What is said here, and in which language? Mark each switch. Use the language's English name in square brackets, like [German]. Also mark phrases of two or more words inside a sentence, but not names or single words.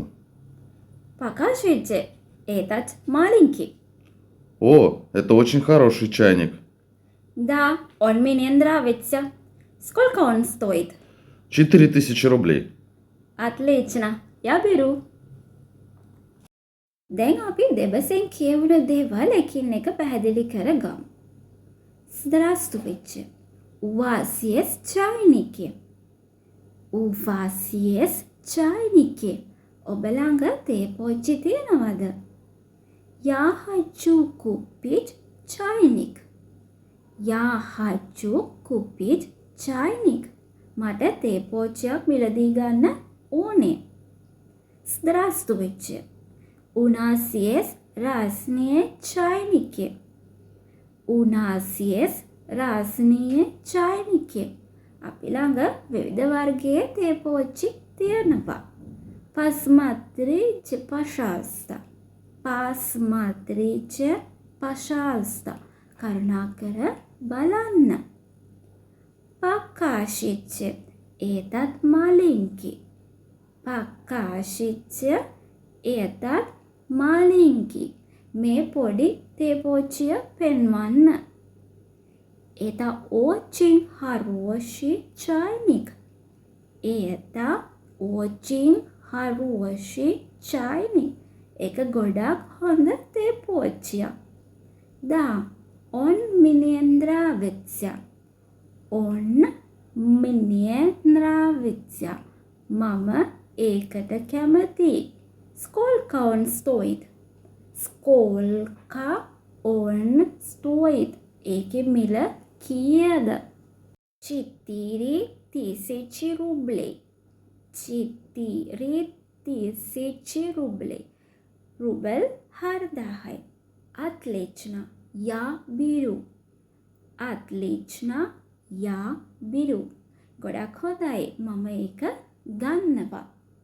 [Russian] Покажите. Этот маленький. О, это очень хороший чайник. Да, он мне нравится. Сколько он стоит? 4000 рублей. Отлично. Я беру. [Sinhala] දැන් අපි දෙබසෙන් කියවුණු දේවල් එකින් එක පැහැදිලි කරගමු. [Russian] Здравствуйте. У вас есть чайники? У вас есть чайники? [Sinhala] ඔබ ළඟ තේ පොච්චි තියෙනවද? [Russian] Я хочу купить чайник. Я хочу купить чайник. [Sinhala] මට තේ පොච්චියක් මිලදී ගන්න ඕනේ. [Russian] Здравствуйте. У нас есть разные чайники. У нас есть разные чайники. [Sinhala] අපි ළඟ විවිධ වර්ගයේ තේ පොච්චි තියෙනවා. [Russian] Посмотрите, пожалуйста. Посмотрите, пожалуйста. [Sinhala] කරුණාකර බලන්න. [Russian] Покажите. Этот маленький. Покажите. Этот маленький. [Sinhala] මේ පොඩි තේ පොච්චිය පෙන්වන්න. [Russian] Это очень хороший чайник. Это очень хороший чайник. [Sinhala] ඒක ගොඩක් හොඳ තේ පොච්චියක්. [Russian] Да, он мне нравится. Он мне нравится. [Sinhala] මම ඒකට කැමතියි. [Russian] Сколько он стоит? Сколько он стоит? [Sinhala] ඒකේ මිල කීයද? 4000 рублей. [Russian] 4000 рублей. Рубль 4000. Отлично. Я беру. Отлично. Я беру. [Sinhala] ගොඩක් හොඳයි. මම ඒක ගන්නවා.